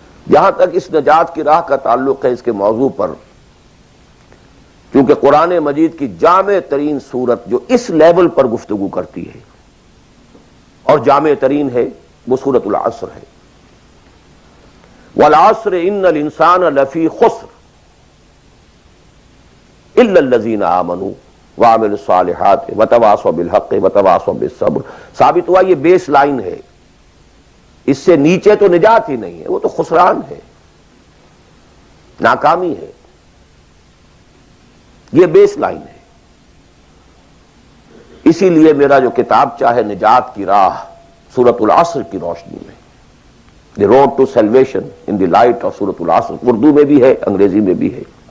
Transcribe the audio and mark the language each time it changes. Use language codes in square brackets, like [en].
[ur] جہاں تک اس نجات کی راہ کا تعلق ہے، اس کے موضوع پر کیونکہ قرآن مجید کی جامع ترین صورت جو اس لیول پر گفتگو کرتی ہے اور جامع ترین ہے، وہ سورۃ العصر ہے. [ar] والعصر ان الانسان لفی خسر الا الذین آمنوا وعملوا الصالحات وتواصوا بالحق وتواصوا بالصبر. [ur] ثابت ہوا یہ بیس لائن ہے، اس سے نیچے تو نجات ہی نہیں ہے، وہ تو خسران ہے، ناکامی ہے. یہ بیس لائن ہے. اسی لیے میرا جو کتاب چاہے نجات کی راہ سورۃ العصر کی روشنی میں، دی road to salvation in the light of سورۃ العصر، اردو میں بھی ہے، انگریزی میں بھی ہے.